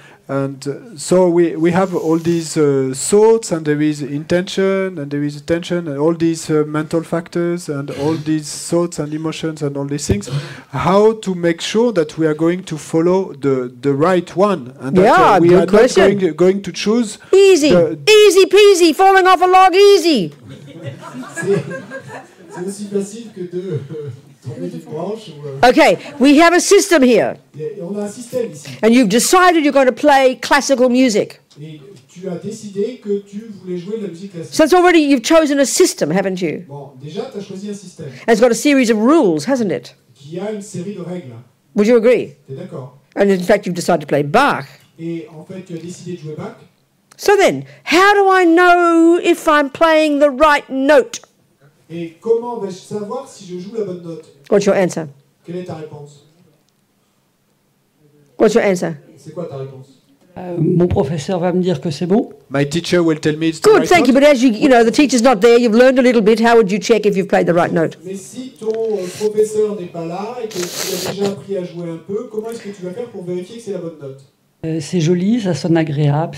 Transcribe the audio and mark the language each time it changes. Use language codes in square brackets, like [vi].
[en] And so we have all these thoughts, and there is intention, and there is attention, and all these mental factors, and all these thoughts and emotions, and all these things. How to make sure that we are going to follow the right one, and that we are not going to choose easy peasy, falling off a log easy. [fr] C'est aussi facile que de tomber d'une branche. [en] Okay, we have a system here. [fr] Et on a un système ici. [en] And you've decided you're going to play classical music. [fr] Et tu as décidé que tu voulais jouer de la musique classique. [en] So it's already, you've chosen a system, haven't you? [fr] Bon, déjà, tu as choisi un système. [en] And it's got a series of rules, hasn't it? [fr] Qui a une série de règles. [en] Would you agree? [fr] T'es d'accord? [en] And in fact, you've decided to play Bach. [fr] Et en fait, tu as décidé de jouer Bach. [en] So then, how do I know if I'm playing the right note? [fr] Et comment vais-je savoir si je joue la bonne note? [en] What's your answer? [fr] Quelle est ta réponse? [en] What's your answer? [fr] C'est quoi ta réponse? Mon professeur va me dire que c'est bon. [en] My teacher will tell me it's the Good, right thank you. note. But as you know, the teacher's not there. You've learned a little bit. How would you check if you've played the right note? [fr] Mais si ton professeur n'est pas là et que tu as déjà appris à jouer un peu, comment est-ce que tu vas faire pour vérifier que c'est la bonne note? C'est joli, ça sonne agréable.